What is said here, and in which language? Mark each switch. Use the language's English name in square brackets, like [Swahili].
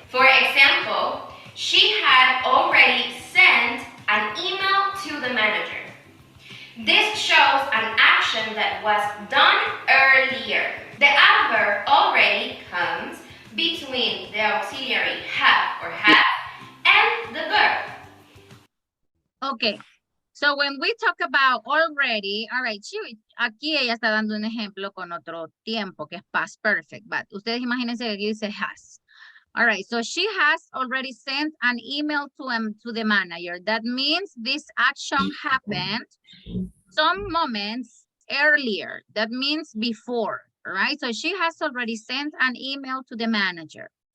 [English] For example, she had already sent an email to the manager. This shows an action that was done earlier. The adverb already comes between the auxiliary have or has and the verb. Okay. So when we talk about already, all right, [Spanish] aquí ella está dando un ejemplo con otro tiempo que es [English] past perfect, but [Spanish] ustedes imagínense que aquí dice has. [English] All right, so she has already sent an email to the manager. That means this action happened some moments earlier. That means before, all right? So she has already sent an email to the manager.